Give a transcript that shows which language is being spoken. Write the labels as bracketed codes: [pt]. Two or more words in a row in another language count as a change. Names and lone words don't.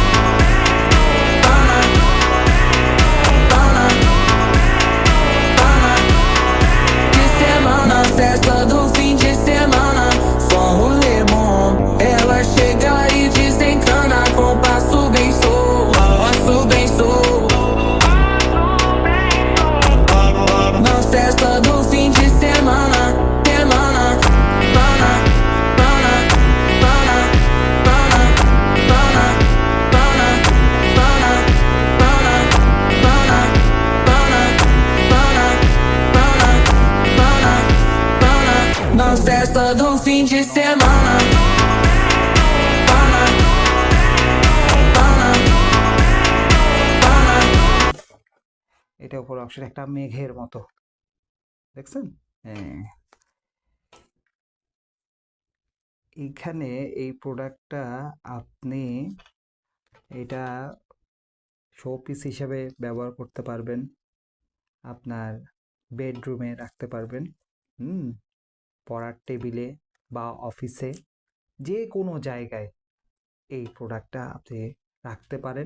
[pt] De semana, festa do fim de semana, só um rolê bom. Ela chega e desencana com passo bem solto, passo bem solto. Na festa do fim de semana, semana, pana, pana, pana, pana, pana, pana, pana, pana, pana, pana, pana, pana, pana, na festa do fim de semana. Pana, pana, pana. [bn] এটা উপর অপশন একটা মেঘের মতো দেখছেন। হ্যাঁ, এইখানে এই প্রোডাক্টটা আপনি এটা [en] show piece [bn] হিসেবে ব্যবহার করতে পারবেন, আপনার বেডরুমে রাখতে পারবেন, হুম, পড়ার টেবিলে বা অফিসে, যে কোনো জায়গায় এই প্রোডাক্টটা আপনি রাখতে পারেন।